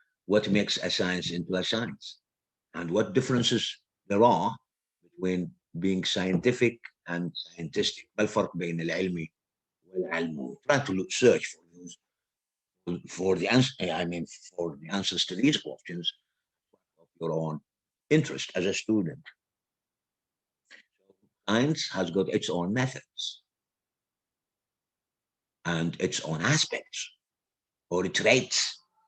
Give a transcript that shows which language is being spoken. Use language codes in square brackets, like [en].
[en] what makes a science into a science and what differences there are between being scientific and scientistic. [ar] ما الفرق بين العلمي والعلمي? [en] Try to search for the answer. I mean, for the answers to these questions of your own interest as a student. Science has got its own methods and its own aspects or traits.